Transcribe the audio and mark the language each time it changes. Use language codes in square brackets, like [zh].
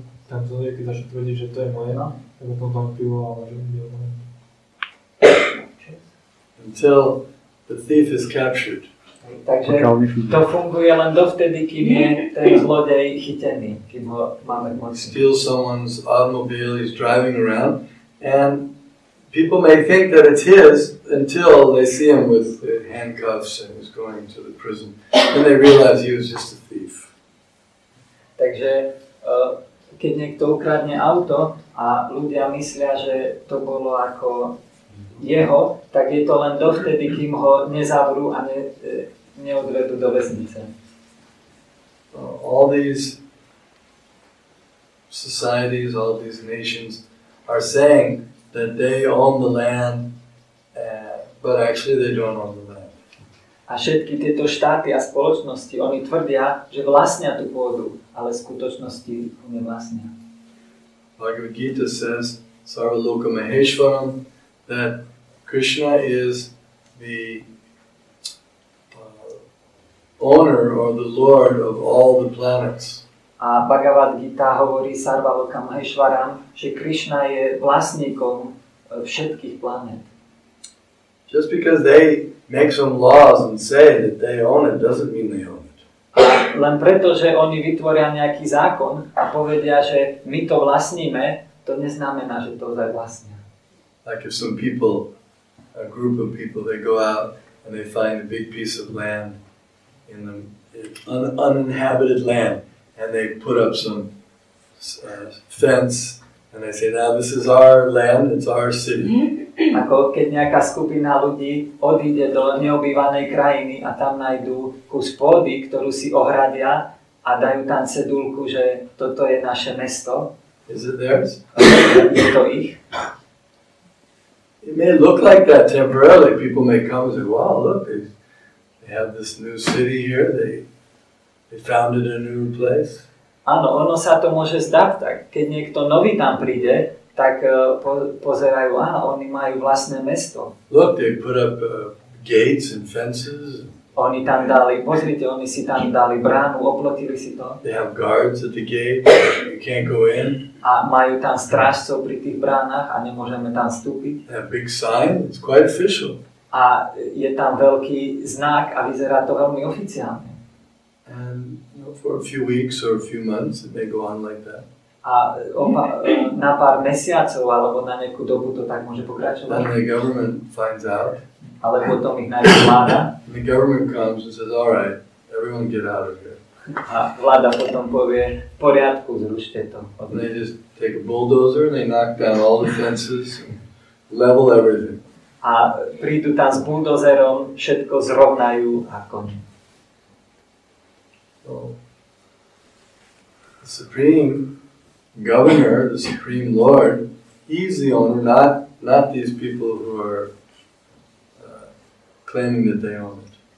[sk] Ten človek, keď začne tvrdiť, že to je moje, tak potom tam pivo, ale že nie je moje. [en] Until the thief is captured. [sk] Takže to funguje len dovtedy, kým je ten zlodej chytený, kým ho máme v moci. [en] Steals someone's automobile, he's driving around, and people may think that it's his until they see him with handcuffs and he's going to the prison. Then they realize he was just a thief. [sk] Takže keď niekto ukradne auto a ľudia myslia, že to bolo ako jeho, tak je to len dovtedy, kým ho nezavrú a neodvedú do väznice. [en] All these societies, all these nations are saying that they own the land, but actually they don't own the land. [sk] A všetky tieto štáty a spoločnosti, oni tvrdia, že vlastnia tú pôdu, ale v skutočnosti ju nevlastnia. [en] Bhagavad Gita says, [sa] Sarvaloka Maheshwaram, [en] that Krishna is the owner or the lord of all the planets. [sk] A Bhagavad Gita hovorí [sa] Sarvaloka Maheshwaram, [sk] že Krishna je vlastníkom všetkých planét. [en] Just because they make some laws and say that they own it doesn't mean they own it. [sk] A len preto, že oni vytvoria nejaký zákon a povedia, že my to vlastníme, to neznamená, že to ozaj vlastnia. [en] Like if some people, a group of people, they go out and they find a big piece of land in the uninhabited land, and they put up some fence, and they say, now this is our land, it's our city. [sk] Ako keď nejaká skupina ľudí odíde do neobývanej krajiny a tam nájdú kus pôdy, ktorú si ohradia a dajú tam cedulku, že toto je naše mesto. [en] Is it theirs? [sk] Je to ich. [en] It may look like that temporarily. People may come and say, wow, look, they have this new city here, they founded a new place. [sk] Áno, ono sa to môže zdať tak. Keď niekto nový tam príde, tak pozerajú, oni majú vlastné mesto. [en] Look, they put up gates and fences. [sk] Oni tam dali, pozrite, oni si tam dali bránu, oplotili si to. [en] They have guards at the gate, you can't go in. [sk] A majú tam strážcov pri tých bránach a nemôžeme tam vstúpiť. [en] They have big sign, it's quite official. [sk] A je tam veľký znak a vyzerá to veľmi oficiálne. [en] And for a few weeks or a few months it may go on like that. [sk] A na pár mesiacov alebo na nejakú dobu to tak môže pokračovať. [en] Then the government finds out. [sk] Ale potom ich nájde vláda. [en] And the government comes and says, all right, everyone get out of here. [sk] A vláda potom povie, v poriadku, zrušte to. [en] And they just take a bulldozer and they knock down all the fences and level everything. [sk] A prídu tam s buldozerom, všetko zrovnajú a koniec. [en] So, the Supreme Governor, the Supreme Lord, he's the owner, not these people who are claiming that they own it.